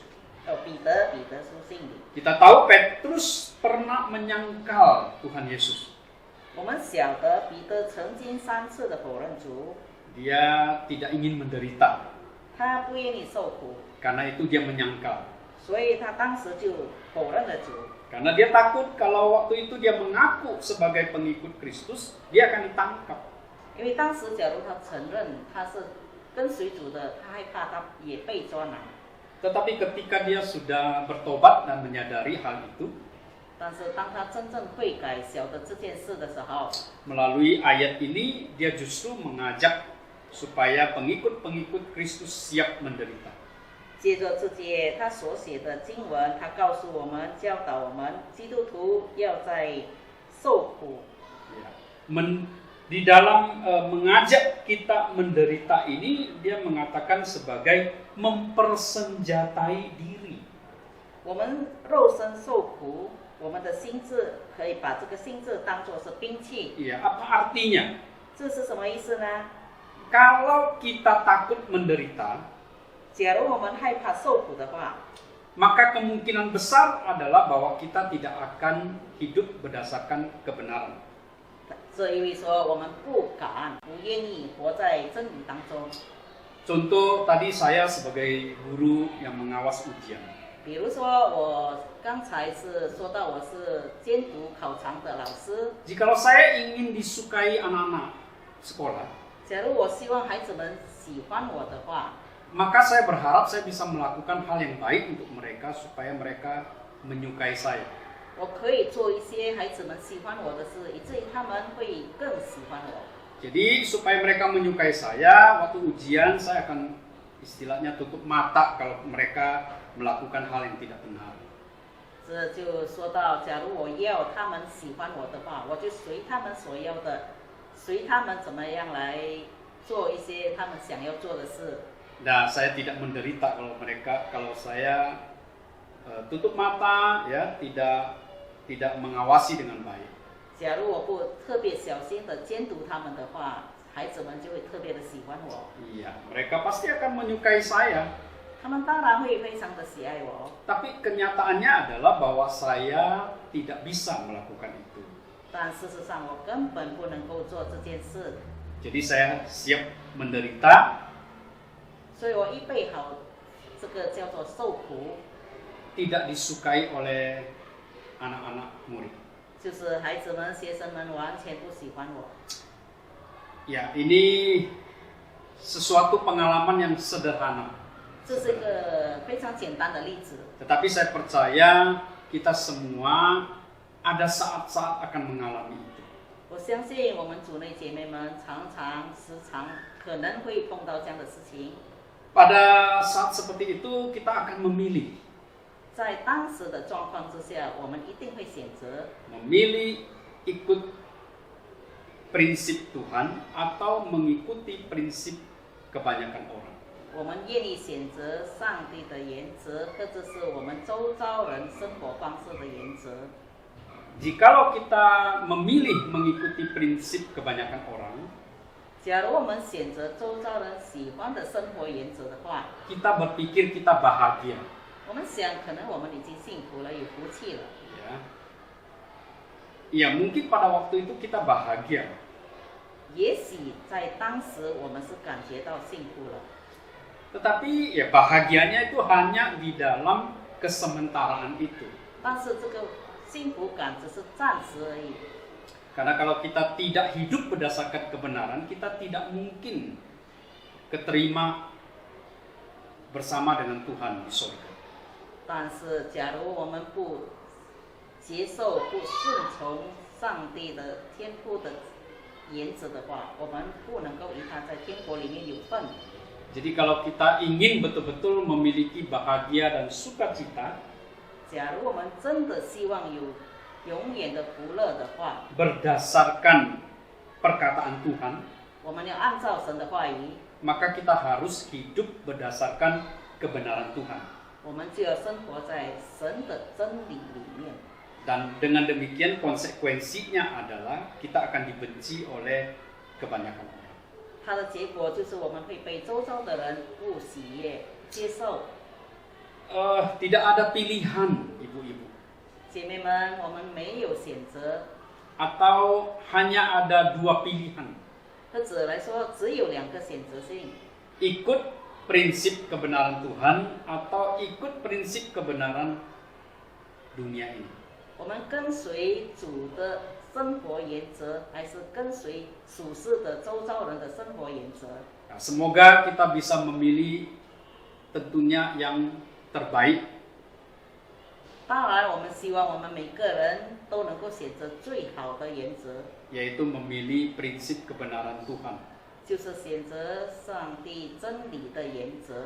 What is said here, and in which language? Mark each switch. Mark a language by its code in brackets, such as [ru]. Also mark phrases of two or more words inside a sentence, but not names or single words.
[zh] 彼得书信里， [id] Kita tahu Petrus pernah menyangkal Tuhan Yesus. [zh] 我们晓得彼得曾经3次的否认主， [id] Dia tidak ingin menderita. [zh] 他不愿意受苦， [id] Karena itu dia menyangkal. [zh] 所以他当时就否认了主。 [id] Karena dia takut kalau waktu itu dia mengaku sebagai pengikut Kristus, dia akan ditangkap. [zh] 因为当时假如他承认他是跟随主的，他害怕他也被抓拿。 [id] Tetapi ketika dia sudah bertobat dan menyadari hal itu, [zh] 但是当他真正悔改、晓得这件事的时候， [id] melalui ayat ini dia justru mengajak supaya pengikut-pengikut Kristus siap menderita. [zh] 接着这节他所写的经文，他告诉我们、教导我们，基督徒要在受苦。 [id] Ya. Di dalam mengajak kita menderita ini, dia mengatakan sebagai mempersenjatai diri. [zh] 我们肉身受苦，我们的心智可以把这个心智当作是兵器。 [id] Ya, apa artinya? [zh] 这是什么意思呢？ [id] Kalau kita takut menderita, [zh] 假如我们害怕受苦的话， [id] maka kemungkinan besar adalah bahwa kita tidak akan hidup berdasarkan kebenaran. [zh] 这意味说我们不敢、不愿意活在真理当中。 [id] Contoh tadi saya sebagai guru yang mengawas ujian. [zh] 比如说，我刚才是说到我是监督考场的老师。 [id] Jikalau saya ingin disukai anak-anak sekolah, [zh] 假如我希望孩子们喜欢我的话， [id] maka saya berharap saya bisa melakukan hal yang baik untuk mereka supaya mereka menyukai saya. [zh] 我可以做一些孩子们喜欢我的事，以至于他们会更喜欢我。 [id] Jadi supaya mereka menyukai saya, waktu ujian saya akan istilahnya tutup mata kalau mereka melakukan hal yang tidak benar. [zh] 这就说到，假如我要他们喜欢我的话，我就随他们所要的，随他们怎么样来做一些他们想要做的事。 [id] Nah, saya tidak menderita kalau saya tutup mata, ya, tidak mengawasi dengan baik. [zh] 假如我不特别小心的监督他们的话，孩子们就会特别的喜欢我。 [id] Iya, mereka pasti akan menyukai saya. [zh] 他们当然会非常的喜爱我， [id] Tapi kenyataannya adalah bahwa saya tidak bisa melakukan itu. [zh] 但事实上我根本不能够做这件事， [id] Jadi saya siap menderita, [zh] 所以我预备好这个叫做受苦， [id] tidak disukai oleh anak-anak murid. [zh] 就是孩子们、学生们完全不喜欢我。 [id] Ya, ini sesuatu pengalaman yang sederhana. [zh] 这是一个非常简单的例子， [id] Tetapi saya percaya kita semua ada saat-saat akan mengalami itu. [zh] 我相信我们主内姐妹们时常可能会碰到这样的事情。 [id] Pada saat seperti itu kita akan memilih. [zh] 在当时的状况之下，我们一定会选择 [id] Memilih ikut prinsip Tuhan atau mengikuti prinsip kebanyakan orang. [zh] 我们愿意选择上帝的原则，或者是我们周遭人生活方式的原则。 [id] Jikalau kita memilih mengikuti prinsip kebanyakan orang, [zh] 假如我们选择周遭人喜欢的生活原则的话， [id] kita berpikir kita bahagia. [zh] 我们想可能我们已经幸福了，有福气了。 [id] Ya, mungkin pada waktu itu kita bahagia. [zh] 也许在当时我们是感觉到幸福了， [id] Tetapi ya bahagianya itu hanya di dalam kesementaraan itu. [zh] 但是这个幸福感只是暂时而已。 [id] Karena kalau kita tidak hidup berdasarkan kebenaran, kita tidak mungkin keterima bersama dengan Tuhan di surga. [zh] 但是，假如我们不接受、不顺从上帝的天父的原则的话，我们不能够与他在天国里面有份。 [id] Jadi kalau kita ingin betul-betul memiliki bahagia dan sukacita, [zh] 假如我们真的希望有永远的福乐的话， [id] berdasarkan perkataan Tuhan, [zh] 我们要按照神的话语， [id] maka kita harus hidup berdasarkan kebenaran Tuhan. [zh] 我们就要生活在神的真理里面。 [id] Dan dengan demikian konsekuensinya adalah kita akan dibenci oleh kebanyakan orang. [zh] 它的结果就是我们会被周遭的人不喜悦、接受。 [id] Tidak ada pilihan, ibu-ibu. [zh] 姐妹们，我们没有选择， [id] Atau hanya ada dua pilihan. [zh] 或者来说只有两个选择性。 [id] Ikut prinsip kebenaran Tuhan atau ikut prinsip kebenaran dunia ini. [zh] 我们跟随主的生活原则，还是跟随属世的周遭人的生活原则？ [id] Nah, semoga kita bisa memilih tentunya yang terbaik. [zh] 当然，我们希望我们每个人都能够选择最好的原则， [id] Yaitu memilih prinsip kebenaran Tuhan. [zh] 就是选择上帝真理的原则。